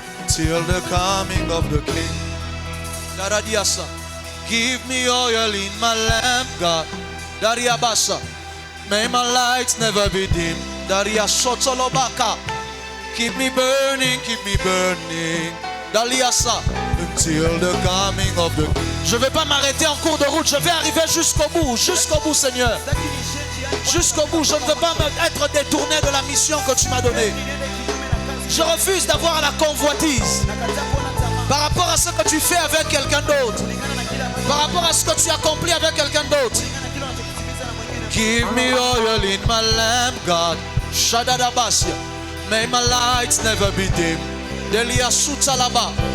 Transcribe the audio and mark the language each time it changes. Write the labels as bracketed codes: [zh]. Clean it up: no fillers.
[en] Till the coming of the King. Daradiasa. Give me oil in my lamp, God. Dariabasa. May my lights never be dim. Dariasotolobaka. Keep me burning, keep me burning. Daliasa. Until the coming of the King. [fr] Je ne vais pas m'arrêter en cours de route. Je vais arriver jusqu'au bout, Seigneur. Jusqu'au bout. Je ne veux pas être détourné de la mission que tu m'as donnée. Je refuse d'avoir la convoitise par rapport à ce que tu fais avec quelqu'un d'autre, par rapport à ce que tu accomplis avec quelqu'un d'autre. [en] Give me oil in my lamp, God. Shadadabasia. May my lights never be dim. Delia Sutalaba.